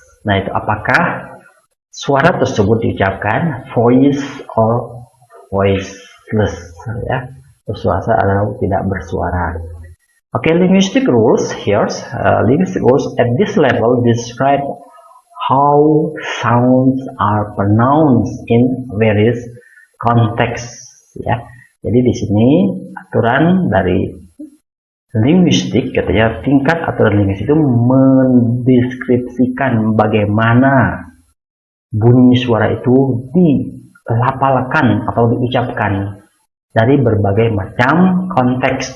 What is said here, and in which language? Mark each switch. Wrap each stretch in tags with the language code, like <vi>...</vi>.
<id>Nah, itu apakah suara tersebut diucapkan</id> <en>voice or voiceless,</en> <id>bersuara atau tidak bersuara.</id> <en>Okay, linguistic rules here. Linguistic rules at this level describe how sounds are pronounced in various contexts.</en> <id>Jadi di sini aturan dari linguistik, katanya tingkat aturan linguistik itu mendeskripsikan bagaimana bunyi suara itu dilafalkan atau diucapkan dari berbagai macam konteks.</id>